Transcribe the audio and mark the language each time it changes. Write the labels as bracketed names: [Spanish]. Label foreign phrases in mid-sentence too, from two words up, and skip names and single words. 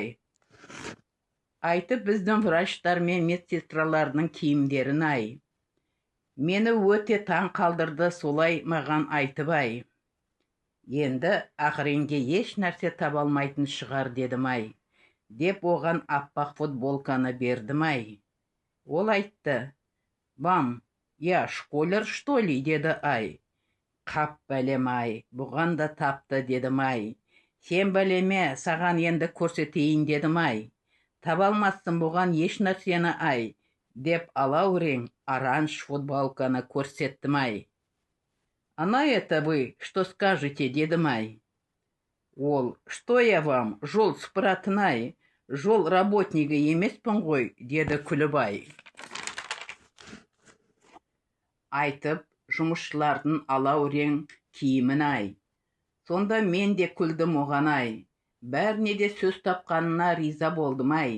[Kazakh] Айтып біздің врачтар мен медсестралардың киімдерін ай. Мені өте таң қалдырды солай маған айтып ай. Енді ақ реңге еш нәрсе таба алмайтын шығар дедім ай. Деп оған аппақ футболканы бердім ай. Ол айтты, [Russian] вам, я школер что ли [Kazakh] деді ай. Қап бәлем ай, бұған да тапты дедім ай. Сен бәлеме, саған енді көрсетейін дедім ай. Таба алмассың бұған еш нәрсені ай, деп алау рең оранж футболканы көрсеттім ай. [Russian] А на это вы что скажете, [Kazakh] дедім ай. Ол, [Russian] что я вам, [Kazakh] жол сыпыратын ай, жол работнигі емеспін ғой, деді күліп ай. Айтып, жұмысшылардың алау рең киімін ай. Сонда мен де күлдім оған ай. Бәріне де сөз тапқанына риза болдым ай.